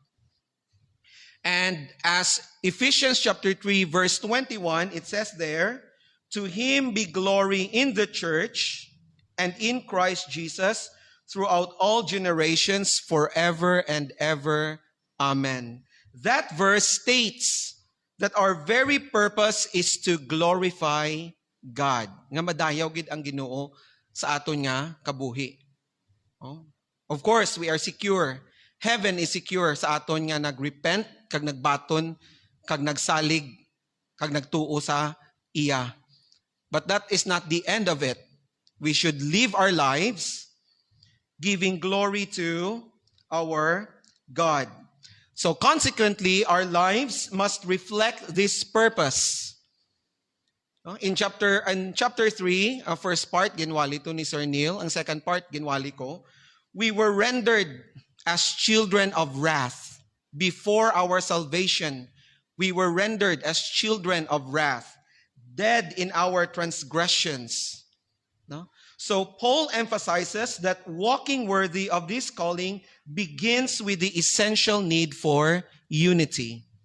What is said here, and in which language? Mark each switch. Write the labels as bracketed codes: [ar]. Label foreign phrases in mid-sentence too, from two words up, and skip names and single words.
[en] And as Ephesians chapter 3, verse 21, it says there, to him be glory in the church and in Christ Jesus throughout all generations, forever and ever. Amen. That verse states that our very purpose is to glorify God. [hil] Nga madayaw gid ang Ginoo sa aton nga kabuhi. [en] Oh. Of course, we are secure. Heaven is secure [hil] sa aton nga nagrepent, kag nagbaton, kag nagsalig, kag nagtuo sa iya. [en] But that is not the end of it. We should live our lives giving glory to our God. So consequently, our lives must reflect this purpose. In chapter 3, first part, [hil] ginwali to ni [en] Sir Neil. [hil] Ang second part, ginwali ko. [en] We were rendered as children of wrath. Before our salvation, we were rendered as children of wrath, dead in our transgressions. No? So Paul emphasizes that walking worthy of this calling begins with the essential need for unity.